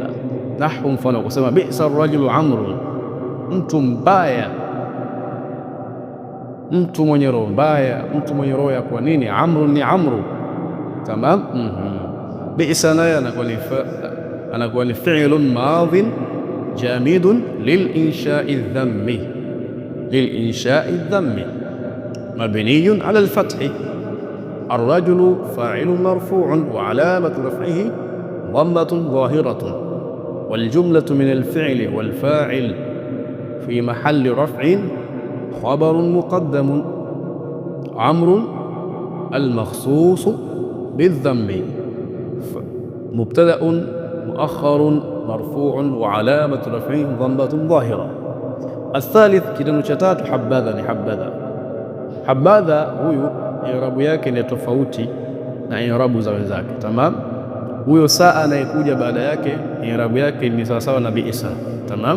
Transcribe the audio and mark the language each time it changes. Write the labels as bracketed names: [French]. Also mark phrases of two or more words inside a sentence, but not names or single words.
[Swahili] Nahu, mfano kusema [Arabic] بئس الرجل عمرو, [Swahili] mtu mbaya, mtu mwenye roho mbaya, mtu mwenye roho ya kwa nini. [Arabic] Amrun ni amru. Tamam. Bi'sa [Swahili] naye anakuwa ni [Arabic] فعل ماض جامد لإنشاء الذم لإنشاء الذم مبني على الفتح. الرجل فاعل مرفوع وعلامة رفعه ضمة ظاهرة، والجملة من الفعل والفاعل في محل رفع خبر مقدم. عمرو المخصوص بالذم مبتدأ مؤخر مرفوع وعلامة رفعه ضمة ظاهرة. [Swahili] Athalith, kitendo cha tatu, habadha ni habadha. Habadha huyu irabu yake ni tofauti na irabu za wenzake. Tamam. Huyo saa anayekuja baada yake irabu yake ni sawasawa na bi'sa. Tamam.